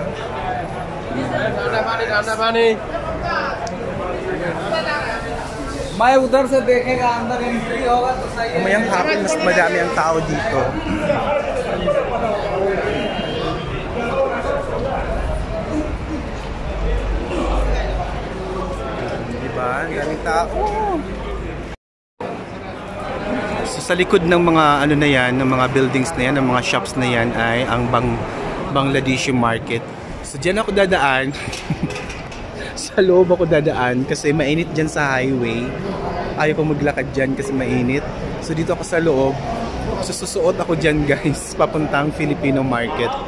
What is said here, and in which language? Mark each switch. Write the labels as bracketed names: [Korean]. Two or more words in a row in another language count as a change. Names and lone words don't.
[Hindi] मैं उधर से देखेगा अंदर एंट्री होगा तो सही है। [Filipino] Umayang hapon, mas madami ang tao dito. Diba? Ang daming tao. So, sa likod ng mga ano na yan, ng mga buildings na yan, ng mga shops na yan ay ang [English] Bangladeshi market. [Filipino] So dyan ako dadaan. Sa loob ako dadaan kasi mainit dyan sa highway. Ayaw ko maglakad dyan kasi mainit. So dito ako sa loob. So susuot ako dyan guys, papuntang [English] Filipino market.